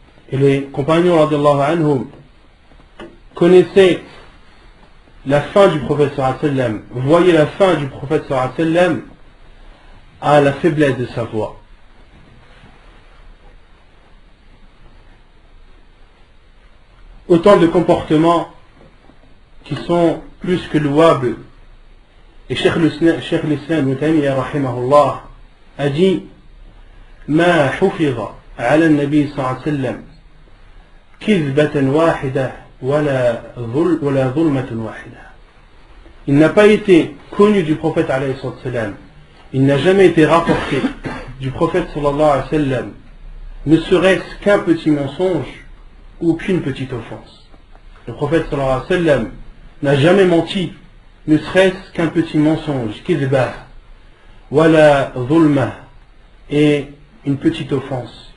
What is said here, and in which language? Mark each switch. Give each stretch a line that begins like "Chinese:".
French: Et les compagnons radiyallahu anhum connaissaient la fin du prophète sallallahu alayhi wa sallam, voyaient la fin du prophète sallallahu alayhi wa sallam à la faiblesse de sa voix. Autant de comportements qui sont plus que louables. Et Cheikh l'Islam Ibn Taymiyyah rahimahullah a dit
Arabic: ما حفظ على النبي صلى الله عليه وسلم كذبة واحدة ولا ظلمة واحدة.
French: Il n'a pas été connu du prophète alayhi sallam, il n'a jamais été rapporté du prophète sallallahu alayhi wa sallam, ne serait-ce qu'un petit mensonge ou qu'une petite offense. Le prophète sallallahu alayhi wa sallam n'a jamais menti, ne serait-ce qu'un petit mensonge, kizbah, wala zulma, et une petite offense.